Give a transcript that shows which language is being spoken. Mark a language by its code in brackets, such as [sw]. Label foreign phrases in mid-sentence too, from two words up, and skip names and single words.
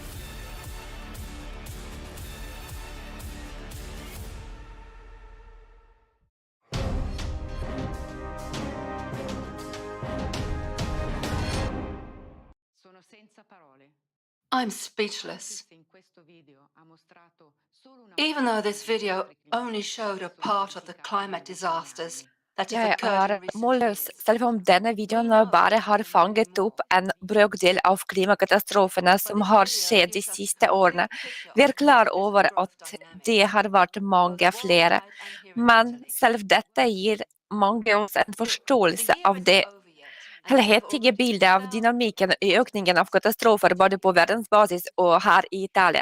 [en] I'm speechless. Even though this video only showed a part of the climate disasters that have [no] Jeg [en] occurred [no] er [en] in recent [no] målløs, [en] years, [no] selv om denne videoen bare har fanget opp en brøkdel av klimakatastrofene som har skjedd de siste årene. Vi er klar over at det har vært mange flere, men selv dette gir mange oss en forståelse av det helhetlige bildet av dynamikken i økningen av katastrofer både på verdensbasis og her i Italia.